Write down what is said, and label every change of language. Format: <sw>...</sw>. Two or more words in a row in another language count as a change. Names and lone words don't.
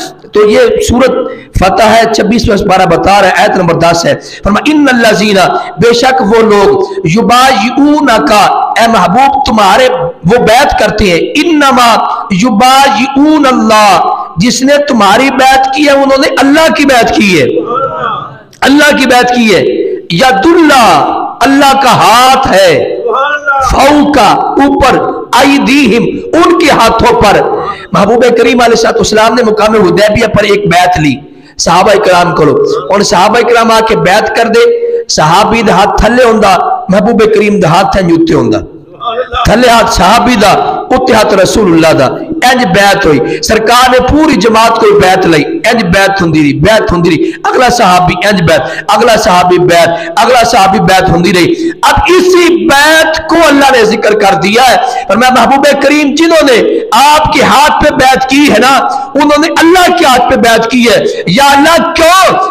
<ur>تو یہ سورۃ فتح ہے، 26واں سپارہ بتا رہا ہے، آیت نمبر 10 ہے، فرمایا</ur> <ar>ان الذین،</ar> <ur>بے شک وہ لوگ، یبایعونک، اے محبوب تمہارے وہ بیعت کرتے ہیں،</ur> <ar>انما یبایعون اللہ،</ar> <ur>جس نے تمہاری بیعت کی ہے انہوں نے اللہ کی بیعت کی ہے، اللہ کی بیعت کی ہے،</ur> <ar>ید اللہ،</ar> <ur>اللہ کا ہاتھ ہے، فوقا، اوپر، ایدیہم، ان کے ہاتھوں پر۔ محبوب کریم علیہ السلام نے مقام حدیبیہ پر ایک بیعت لی صحابہ کرام کو، اور صحابہ کرام آ کے بیعت کر دے،</ur> <pa>صحابی دا ہاتھ تھلے ہوندا، محبوب کریم دا ہاتھ نیوتے ہوندا، تھلے ہاتھ صحابی دا، اتے ہاتھ رسول اللہ دا، انج بیعت ہوئی،</pa> <ur>سرکار نے پوری جماعت کو</ur> <pa>بیعت لئی، انج بیعت ہوندی رہی، بیعت ہوندی رہی، اگلا صحابی انج بیعت، اگلا صحابی بیعت، اگلا صحابی بیعت ہوندی رہی۔</pa> <ur>اب اسی بیعت کو اللہ نے ذکر کر دیا ہے، فرمایا محبوب کریم جنہوں نے آپ کے ہاتھ پہ بیعت کی ہے نا، انہوں نے اللہ کے ہاتھ پہ بیعت کی ہے، یا اللہ کیوں؟</ur>